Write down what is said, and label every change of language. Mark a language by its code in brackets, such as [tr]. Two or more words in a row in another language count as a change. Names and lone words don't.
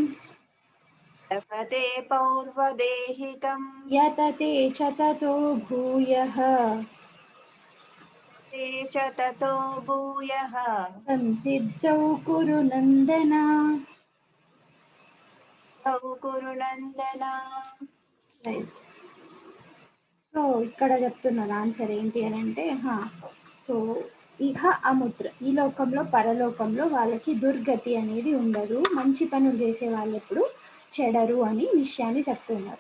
[sa] लभते पौर्वदेहिकम् यतते च ततो भूयः ते च ततो भूयः संसिद्धौ कुरु नन्दन। तौ कुरु नन्दन [te] రైట్. సో, ఇక్కడ చెప్తున్నారు ఆన్సర్ ఏంటి అనంటే సో, [sa] इह अमुत्र [te] ఈ లోకంలో, పరలోకంలో వాళ్ళకి దుర్గతి అనేది ఉండదు. మంచి పనులు చేసే వాళ్ళెప్పుడు చెడరు అని విషయాన్ని చెప్తున్నారు.